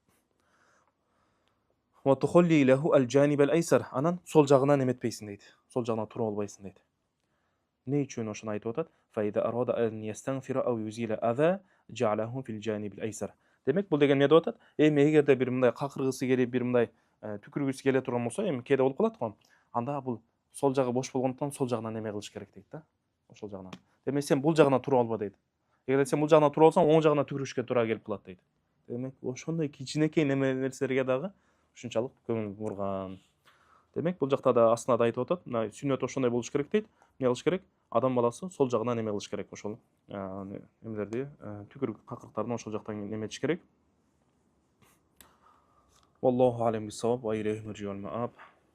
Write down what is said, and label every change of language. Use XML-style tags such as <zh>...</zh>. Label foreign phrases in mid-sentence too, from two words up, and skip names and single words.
<ar>وتخلي له الجانب الأيسر.</ar> <ky>Анан сол жагынан эметпейсиң дейт. Сол жагына туруп албайсың дейт. Не үчүн ошону айтып атат?</ky> <ar>فإذا أراد أن يستنثر أو يزيل أذى جعله في الجانب الأيسر.</ar> <ky>Демек бул деген эмне деп атат? Эми эгерде бир мындай какыргысы келип, бир мындай түкүргүсү келе турган болсо, эми кээде болуп калат го. Анда бул сол жагы бош болгондуктан сол жагынан неме кылыш керек дейт да. Ошол жагынан. Демек сен бул жагына туруп алба дейт. Эгерде сен бул жагына туруп алсаң, оң жагына түкүрүшкө туура келип калат дейт. Демек ошондой кичинекей нерселерге дагы ушунчалык көңүл бурган. Демек бул жакта да астына да айтып атат. Мына сүннөт ошондой болуш керек дейт. Эмне кылыш керек? Адам баласы сол жагынан неме кылыш керек ошол. Эмелерди, түкүрүк какырыктарын ошол жактан неметиш керек.</ky> <ar>والله أعلم بالصواب وإليه المرجع والمآب.</ar>